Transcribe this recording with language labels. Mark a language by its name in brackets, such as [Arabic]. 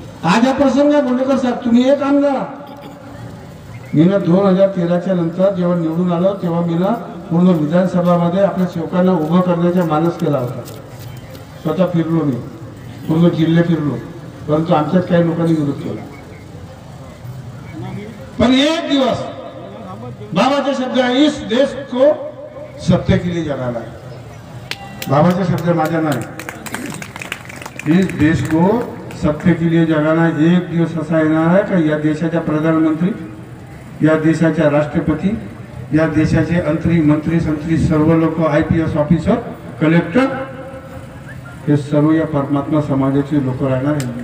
[Marathi] आज या प्रसंगात गोंडेकर साहेब तुम्ही एक काम करा. मी 2013च्या नंतर जेव्हा निवडून आलो तेव्हा मी पूर्ण विधानसभामध्ये आपल्या सेवकांना उभं करण्याचा मानस केला होता. स्वतः फिरलो मी, पूर्ण जिल्हे फिरलो, परंतु आमच्यात काही लोकांनी विरोध केला. पण एक दिवस बाबाचे शब्द [Hindi] इस देश को सत्य के लिए जगाना है. [Marathi] बाबाचे शब्द माझ्या नाही. [Hindi] इस देश को सत्य के लिए जगाना. [Marathi] एक दिवस असा येणार आहे का या देशाच्या प्रधानमंत्री, या देशाच्या राष्ट्रपती, या देशाचे मंत्री संत्री सर्व लोक, IPS ऑफिसर, कलेक्टर, हे सर्व या परमात्मा समाजाचे लोक राहणार.